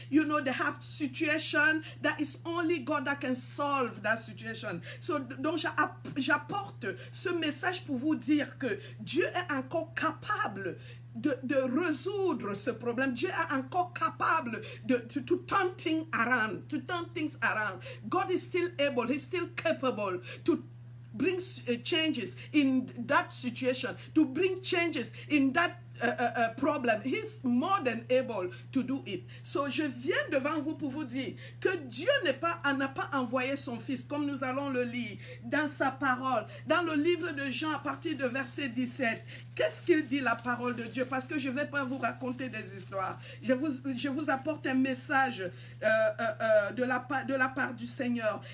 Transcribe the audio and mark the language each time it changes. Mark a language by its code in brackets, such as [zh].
[en] You know, they have situation that is only God that can solve that situation. [fr] So, donc, j'apporte ce message pour vous dire que Dieu est encore capable de résoudre ce problème. Dieu est encore capable [en] to turn things around, God is still able, he's still capable to bring changes in that situation, to bring changes in that problem. He's more than able to do it. [fr] So, je viens devant vous pour vous dire que Dieu n'a pas envoyé son Fils, comme nous allons le lire dans sa parole, dans le livre de Jean à partir de verset 17. Qu'est-ce qu'il dit la parole de Dieu? Parce que je ne vais pas vous raconter des histoires. Je vous apporte un message de la part du Seigneur.